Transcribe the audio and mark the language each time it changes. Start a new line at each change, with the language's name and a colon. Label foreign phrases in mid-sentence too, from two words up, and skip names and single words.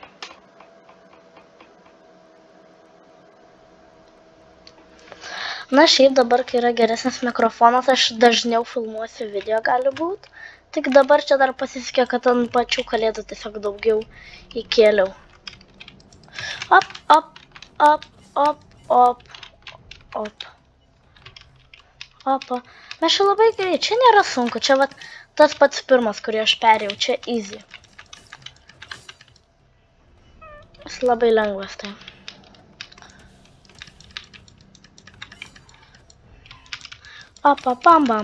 Lithuanian: Na šiaip dabar, kai yra geresnis mikrofonas, aš dažniau filmuosiu video gali būti. Tik dabar čia dar pasisekė, kad ant pačių kalėdų tiesiog daugiau įkėliau. Op, op, op, op, op, op. Opa. Mes čia labai gerai, čia nėra sunku, čia vat tas pats pirmas, kurį aš perėjau, čia easy. Jis labai lengvas tai. Opa, bam, bam.